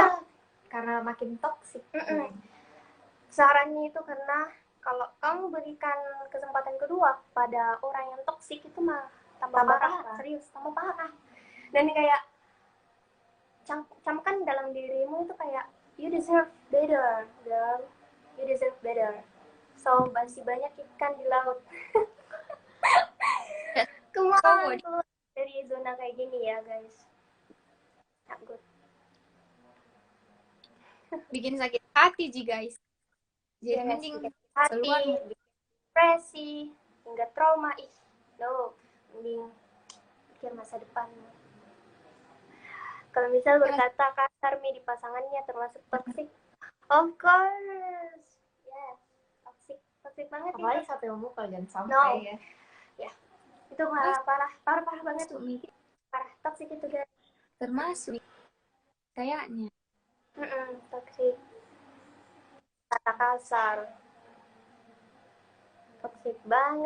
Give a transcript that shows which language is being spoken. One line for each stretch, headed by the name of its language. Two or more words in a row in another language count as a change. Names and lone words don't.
Indonesian: Karena makin toksik. Sarannya itu karena kalau kamu berikan kesempatan kedua pada orang yang toksik itu mah tambah parah. Serius, tambah parah. Dan kayak camkan dalam dirimu itu kayak
English: you deserve better, girl. You deserve better.
Indonesian: So masih banyak ikan di laut. Keluar dari zona kayak gini ya, guys.
English: Not good.
Indonesian: Bikin sakit hati sih, guys. Jadi mending keluar, depresi, hingga trauma. Mending pikir masa depan. Kalau misal berkata kasar di pasangannya termasuk toxic,
English: of course, yes,
Indonesian: toxic banget. Apalagi sampai memukul, jangan sampai ya. Itu parah banget tuh, parah toxic itu guys. Termasuk kayaknya. Toxic, kata kasar, toxic banget.